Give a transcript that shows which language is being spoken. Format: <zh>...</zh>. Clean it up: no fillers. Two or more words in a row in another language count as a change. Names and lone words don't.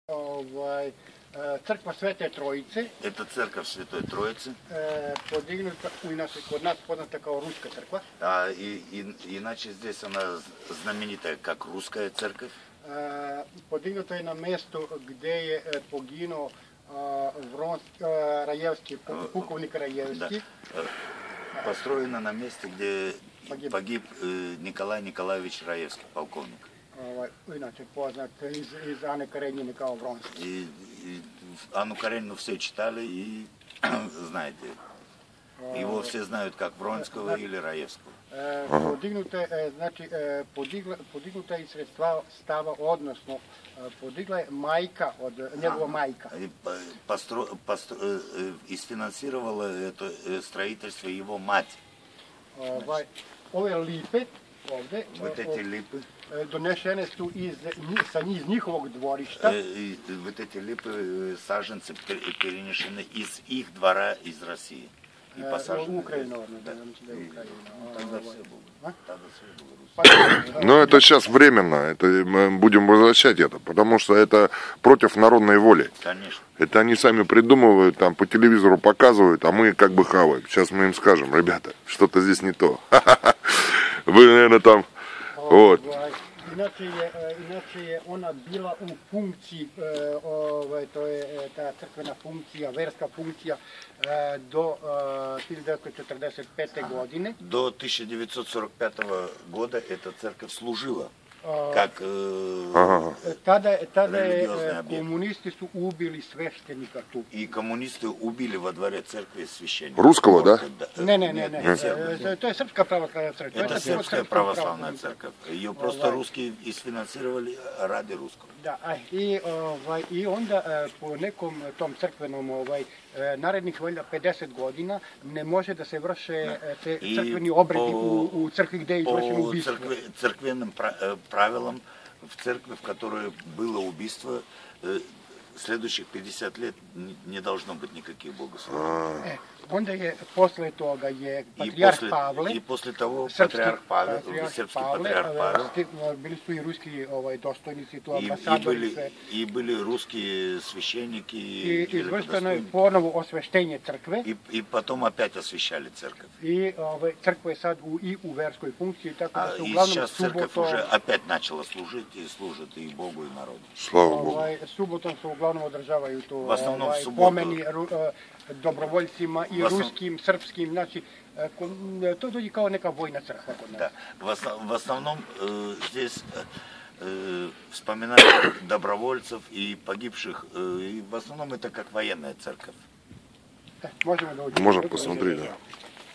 <sr>Crkva Svete Trojice.</sr> <ru>Это церковь Святой Троицы.</ru> <sr>Podignuta, inače kod nas poznata kao Ruska crkva.</sr> <ru>Иначе здесь она знаменитая как русская церковь.</ru> <sr>Podignuta je na mjestu gdje je poginuo Rajevski, pukovnik Rajevski.</sr> <ru>Да. Построена на месте, где погиб Николай Николаевич Раевский, полковник.</ru> <sr>Inače poznat iz Ane Karenjine kao Vronski.</sr> <ru>И Анну Каренину все читали и знаете. Его все знают как Вронского или Раевского.</ru> <sr>Podignuta je sredstva stava, odnosno podigla je majka od njegova majka.</sr> <ru>Isfinansировала это строительство его мать.</ru> <sr>Ove lipe ovdje,</sr> <ru>вот эти липы,</ru> <sr>donešene su iz njihovog dvorišta.</sr> <ru>Вот эти липы, саженцы перенесены из их двора, из России. И посажены. Украину, Тогда все было. Но это сейчас временно, это мы будем возвращать это, потому что это против народной воли. Конечно. Это они сами придумывают, там по телевизору показывают, а мы как бы хаваем. Сейчас мы им скажем: ребята, что-то здесь не то. Вы, наверное, там... Вот.</ru> <sr>Inače je ona bila u funkciji, to je ta crkvena funkcija, verska funkcija do 1945. godine.</sr> <ru>До 1945 года эта церковь служила как</ru> <sr>Tada je komunisti su ubili sveštenika tu.</sr> <ru>И коммунисты убили во дворе церкви священника. Русского, да?</ru> <sr>Ne. To je Srpska pravoslavna crkva.</sr> <ru>Это сербская православная церковь. Ее просто русские isfinansировали ради русского.</ru> <sr>Da, i onda po nekom tom crkvenom narednih 50 godina ne može da se vrše te crkveni obredi u crkvi gdje je izvršeno ubistvo.</sr> <ru>По церквенным правилам в церкви, в которой было убийство, следующих 50 лет не должно быть никаких богослужений.</ru> <sr>Onda je posle toga je patrijarh Pavle,</sr> <ru>и после того патриарх Павел, сербский патриарх Павел,</ru> <sr>bili su i ruski dostojnici, tu ambasadori sve.</sr> <ru>И были русские священники.</ru> <sr>I izvršeno je ponovo osveštenje crkve.</sr> <ru>И потом опять освящали церковь.</ru> <sr>I crkva je sad i u verskoj funkciji, tako da se</sr> <ru>И</ru> <sr>uglavnom</sr> <ru>сейчас церковь уже опять начала служить и служит и Богу, и народу. Слава Богу.</ru> <sr>Subotom se uglavnom održavaju tu pomeni dobrovoljcima i ruskim, srpskim, znači to dođe kao neka vojna crkva kod nas.</sr> <ru>Да. В основном здесь вспоминают добровольцев и погибших, и в основном это как военная церковь.</ru> <sr>Možemo da uđemo.</sr> <ru>Можно посмотреть, да.</ru>